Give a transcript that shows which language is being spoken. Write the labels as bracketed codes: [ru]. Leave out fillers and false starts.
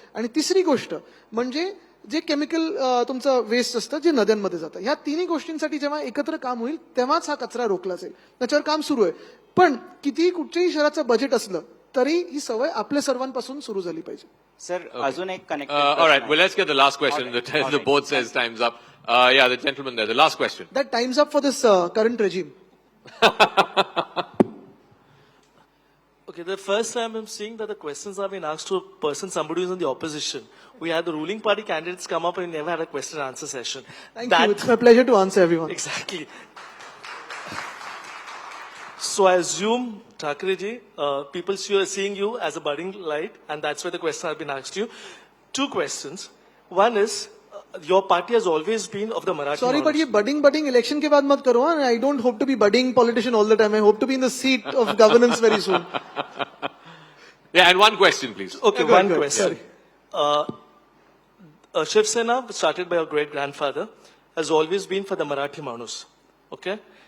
[mr] आणि तिसरी गोष्ट म्हणजे जे केमिकल तुमचं वेस्ट असतं जे नद्यांमध्ये जातं. ह्या 3 गोष्टींसाठी जेव्हा एकत्र काम होईल तेव्हाच हा कचरा रोखला जाईल. त्याच्यावर काम सुरू आहे. पण कितीही कुठच्याही शहराचं बजेट असलं तरी ही सवय आपल्या सर्वांपासून सुरू झाली पाहिजे. सर, अजून एक connect. [en] All right, well, let's get the last question. The board says time's up. Yeah, the gentleman there, the last question. That time's up for this current regime. Okay, the first time I'm seeing that the questions are being asked to a person, somebody who's in the opposition. We had the ruling party candidates come up and we never had a question and answer session. Thank you. It's my pleasure to answer everyone. Exactly. So I assume, Thackeray ji, people are seeing you as a budding light, and that's why the question has been asked to you. 2 questions. One is, your party has always been of the Marathi. Sorry, but [hi] ये budding election के बाद मत करो. [en] I don't hope to be budding politician all the time. I hope to be in the seat of governance very soon. Yeah, and one question, please. Okay, Go one ahead. question. Shiv Sena, started by your great-grandfather, has always been for the Marathi Manus. Okay?